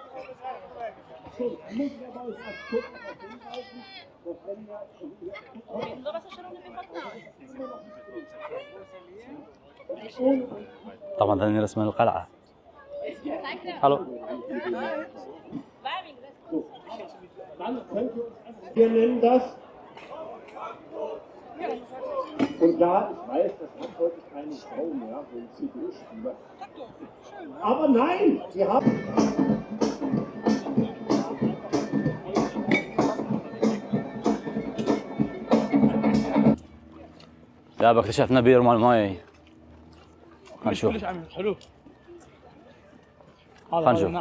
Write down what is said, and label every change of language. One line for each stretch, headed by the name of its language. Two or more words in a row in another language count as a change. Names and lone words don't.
Arabic: طبعا ذني رسم القلعة. هلو.
German: Wir nennen das, und da, ich weiß, das hat heute keine Frau mehr, so ein CD-Spieler. Aber nein, sie haben...
Arabic: لا اكتشفنا بير مال ماي. خلينا نشوف. كلش عميق حلو. خلينا هذا نشوف.